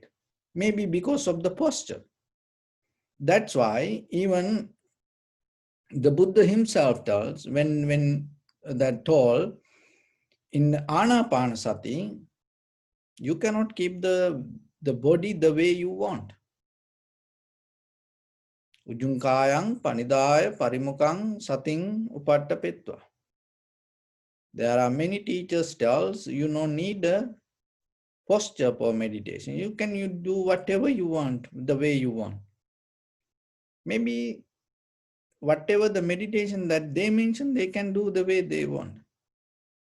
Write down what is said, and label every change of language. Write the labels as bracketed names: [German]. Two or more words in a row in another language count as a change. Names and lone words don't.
[English] Maybe because of the posture. That's why even the Buddha himself tells, when that told, in Anapanasati, you cannot keep the body the way you want. [Pali] Ujunkayang panidaya parimukang sating upattapetva. [English] There are many teachers tells you don't need a posture for meditation. You do whatever you want, the way you want. Maybe whatever the meditation that they mention, they can do the way they want.